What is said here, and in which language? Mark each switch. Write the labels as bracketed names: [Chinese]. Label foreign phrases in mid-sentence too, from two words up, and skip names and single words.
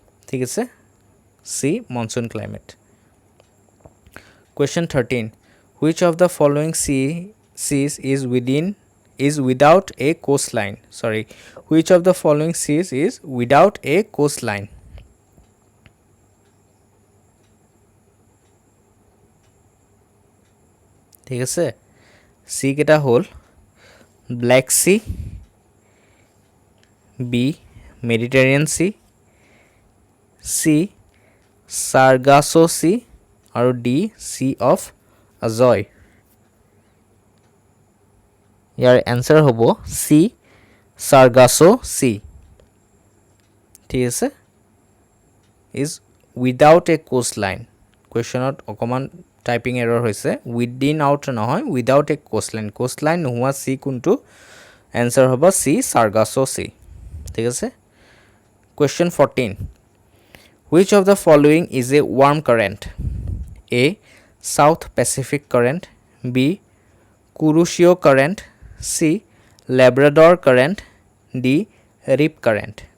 [Assamese] ঠিক আছে [English] C monsoon climate Question 13 Which of the following seas is without a coastline Which of the following seas is without a coastline [Assamese] ঠিক আছে সি কেটা হল [English] Black Sea B Mediterranean Sea C Sargasso Sea [Assamese] আৰু [English] D Sea of Azov [Assamese] ইয়াৰ এনসাৰ হ'ব [English] C Sargasso Sea [Assamese] ঠিক আছে [English] is without a coastline [Assamese] questionত অকমান [English] typing error হৈছে within out নহয় without a coastline [Assamese] নোহোৱা সি কোনটো এনসাৰ হ'ব সি সাৰ্গাছো সি ঠিক আছে [English] question 14 which of the following is a warm current a south pacific current b kuroshio current c labrador current d rip current